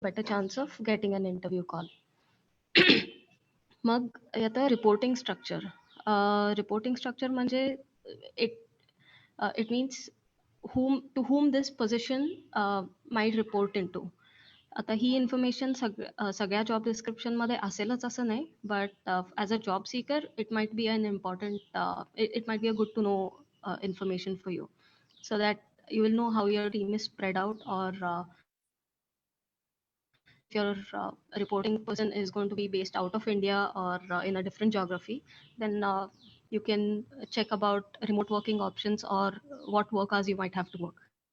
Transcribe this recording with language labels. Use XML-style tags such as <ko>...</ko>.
<en>better chance of getting an interview call.</en> <mr>मग येतं reporting structure.</mr> <en>Reporting structure म्हणजे it it means to whom this position might report into.</en> <mr>आता ही information सगळ्या job डिस्क्रिप्शनमध्ये असेलच असं नाही,</mr> <en>But as a job seeker it might be unimportant it might be a good to know information for you, so that you will know how your team is spread out, or if your reporting person is going to be based out of India or in a different geography, then you can check about remote working options or what work hours you might have to work.</en>